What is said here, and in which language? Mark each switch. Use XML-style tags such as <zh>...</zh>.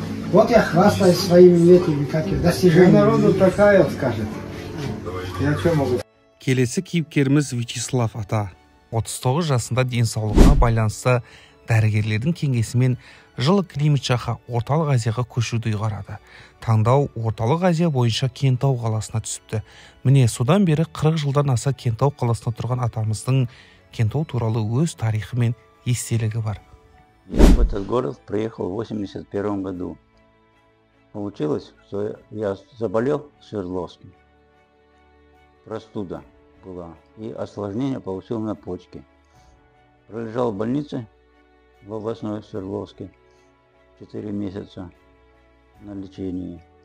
<ru>Вот я хвастаюсь своими этими, достижениями. Для народу такая скажет. Я что могу?</ru> <kk>Келесі кейіпкеріміз Вячеслав ата. 39 жасында денсаулығына байланысты дәрігерлердің кеңесімен жылы климат жаққа Орталық Азияға көшуді ұйғарады. Таңдау Орталық Азия бойынша Кентау қаласына түсіпті. Міне содан бері 40 жылдан аса Кентау қаласына тұрған атамыздың Кентау туралы өз тарихы мен естелігі бар.</kk> <ru>Я в этот город приехал в 81 году. Получилось, что я заболел Свердловским. Простуда была. И осложнение получил на почке. Пролежал в больнице в областной Свердловске 4 месяца на лечении.</ru>